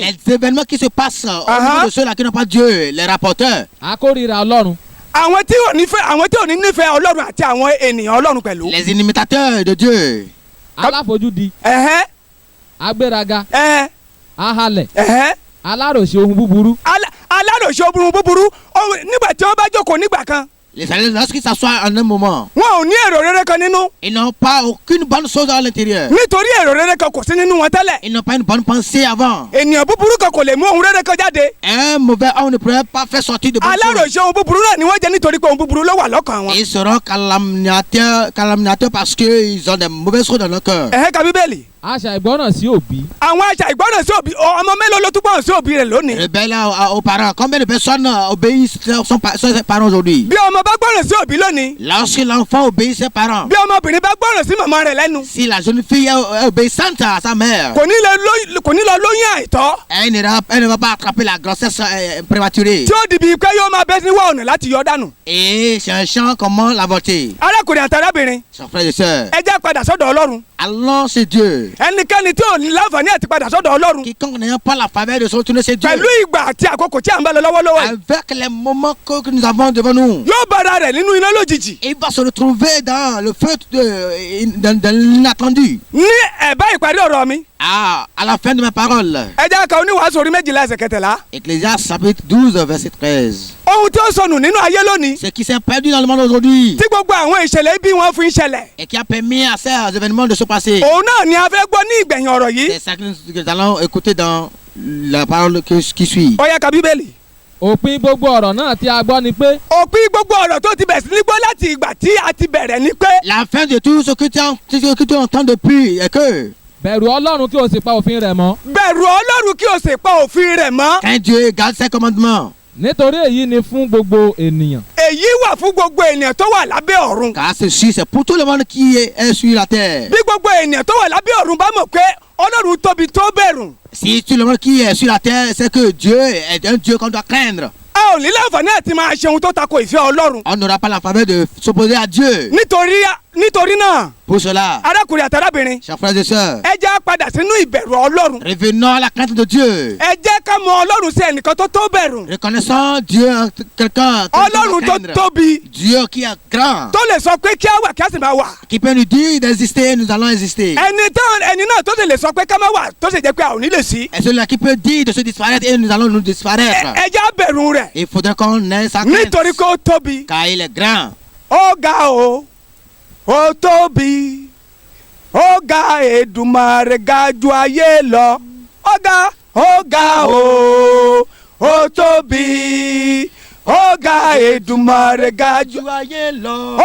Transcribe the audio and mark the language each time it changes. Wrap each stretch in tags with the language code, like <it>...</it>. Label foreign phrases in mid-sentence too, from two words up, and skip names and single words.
<fr>Les événements qui se passent au niveau de ceux-là qui n'ont pas Dieu, les rapporteurs.</fr> <yo>a kórìíra ọlọ́run. àwọn tí ò ní nífẹ̀ẹ́ Ọlọ́run àti àwọn ènìyàn Ọlọ́run pẹ̀lú.</yo> <fr>Les imitateurs de Dieu.</fr> <yo>aláfojúdi. agbéraga. ahalẹ̀. aláròṣe ohun búburú. aláròṣe ohun búburú nígbà tí wọ́n bá jókòó nígbà kan.</yo> <fr>Les Israélites, lorsqu'ils s'assoient en un moment,</fr> <yo>wọn ò ní èrò rere kan nínú.</yo> <fr>ils n'ont pas aucune bonne chose à l'intérieur.</fr> <yo>nítorí èrò rere kan kò sí nínú wọn tẹ́lẹ̀.</yo> <fr>Ils n'ont pas une bonne pensée avant.</fr> <yo>ènìyàn búburú kan kò lè mú ohun rere kan jáde.</yo> <fr>Un mauvais homme ne pourrait pas faire sortir de bonnes choses.</fr> <yo>aláròṣe ohun búburú náà ni wọ́n jẹ́ nítorí pé ohun búburú ló wà lọ́kàn wọn.</yo> <fr>Ils seront calomniateurs parce qu'ils ont des mauvaises choses dans leur cœur.</fr> <yo>ka Bíbélì. aṣa ìgbọràn sí òbí. àwọn aṣa ìgbọràn sí òbí ọmọ mélòó ló tún gbọ́ràn sí òbí rẹ̀ lónìí.</yo> <fr>Rebelles aux parents. Combien de personnes obéissent ses parents aujourd'hui?</fr> <yo>bí ọmọ bá gbọ́ràn sí òbí lónìí.</yo> <fr>Lorsque l'enfant obéit ses parents.</fr> <yo>bí ọmọbìnrin bá gbọ́ràn sí màmá rẹ̀ lẹ́nu.</yo> <fr>Si la jeune fille est obéissante à sa mère.</fr> <yo>kò ní lọ lóyún àìtọ́.</yo> <fr>Elle ne va pas attraper la grossesse prématurée.</fr> <yo>tí ó dìbì pé yóò máa bẹ́ sí wá ọ̀nà láti yọ dànù.</yo> <fr>Et cherchant comment l'avorter.</fr> <yo>arákùnrin àti arábìnrin.</yo> <fr>Chers frères et sœurs.</fr> <yo>ẹ jẹ́ padà sọ́dọ̀ Ọlọ́run.</yo> <fr>Allons chez Dieu.</fr> <yo>ẹnikẹ́ni tí ò ní láǹfààní àti padà sọ́dọ̀ Ọlọ́run.</yo> <fr>Quiconque n'ayant pas la faveur de se retourner chez Dieu.</fr> <yo>pẹ̀lú ìgbà àti àkókò tí à ń bá lọ lọ́wọ́lọ́wọ́ yìí.</yo> <fr>Avec les moments que nous avons devant nous.</fr> <yo>yóò bára rẹ̀ nínú iná lójijì.</yo> <fr>Il va se retrouver dans le feu dans l'inattendu.</fr> <yo>ní ẹ̀bá ìparí ọ̀rọ̀ mi.</yo> <fr>À la fin de mes paroles.</fr> <yo>ẹ jẹ́ ká oníwàásù orí méjìlá ẹsẹ̀ kẹtẹ̀lá.</yo> <fr>Ecclésiaste chapitre 12 verset 13.</fr> <yo>ohun tí ó sọnù nínú ayé lónìí.</yo> <fr>Ce qui s'est perdu dans le monde aujourd'hui.</fr> <yo>tí gbogbo àwọn ìṣẹ̀lẹ̀ ibi wọn fi ń ṣẹlẹ̀.</yo> <fr>Et qui a permis à ces événements de se passer.</fr> <yo>òun náà ni a fẹ́ gbọ́ ní ìgbẹ̀yìn ọ̀rọ̀ yìí.</yo> <fr>C'est ça que nous allons écouter dans la parole qui suit.</fr> <yo>ó yá ka Bíbélì. òpin gbogbo ọ̀rọ̀ náà tí a gbọ́ ni pé. òpin gbogbo ọ̀rọ̀ tó ti bẹ̀rẹ̀ sí ní gbọ́ láti ìgbà tí a ti bẹ̀rẹ̀ ni pé.</yo> <fr>La fin de tout ce que tu entends depuis est que.</fr> <yo>bẹ̀rù ọlọ́run kí o sì pa òfin rẹ̀ mọ́. bẹ̀rù Ọlọ́run kí o sì pa òfin rẹ̀ mọ́.</yo> <fr>Quand Dieu garde ses commandements.</fr> <yo>nítorí èyí ni fún gbogbo ènìyàn. èyí wà fún gbogbo ènìyàn tó wà lábẹ́ ọ̀run.</yo> <fr>Car ceci c'est pour tout le monde qui est sur la terre.</fr> <yo>bí gbogbo ènìyàn tó wà lábẹ́ ọ̀run bá mọ̀ pé Ọlọ́run tóbi tó bẹ̀rù.</yo> <fr>Si tout le monde qui est sur la terre c'est que Dieu est un Dieu qu'on doit craindre.</fr> <yo>a ò ní láǹfààní àti máa ṣe ohun tó tako ìfẹ́ Ọlọ́run.</yo> <fr>On n'aura pas la faveur de s'opposer à Dieu.</fr> <yo>nítorí náà.</yo> <fr>Pour cela.</fr> <yo>arákùnrin àti arábìnrin.</yo> <fr>Chers frères et sœurs.</fr> <yo>ẹ jẹ́ padà sínú ìbẹ̀rù Ọlọ́run.</yo> <fr>Revenons à la crainte de Dieu.</fr> <yo>ẹ jẹ́ ká mọ Ọlọ́run sí ẹnìkan tó tó bẹ̀rù.</yo> <fr>Reconnaissons Dieu quelqu'un.</fr> <yo>Ọlọ́run tó tóbi.</yo> <fr>Dieu qui est grand.</fr> <yo>tó lè sọ pé kí á wà kí á sì máa wà.</yo> <fr>Qui peut nous dire d'exister, nous allons exister.</fr> <yo>ẹni náà tó lè sọ pé ká máa wà tó sì jẹ́ pé a ò ní lè sí.</yo> <fr>Et celui-là qui peut dire de se disparaître et nous allons nous disparaître.</fr> <yo>ẹ jẹ́ bẹ̀rù rẹ̀.</yo> <fr>Il faudrait qu'on ait sa crainte.</fr> <yo>nítorí kó tóbi.</yo> <fr>Car il est grand.</fr> <yo>ó ga o ó tóbi ó ga Èdùmàrè ga ju ayé lọ ó ga o ó tóbi ó ga Èdùmàrè ga ju ayé lọ.</yo>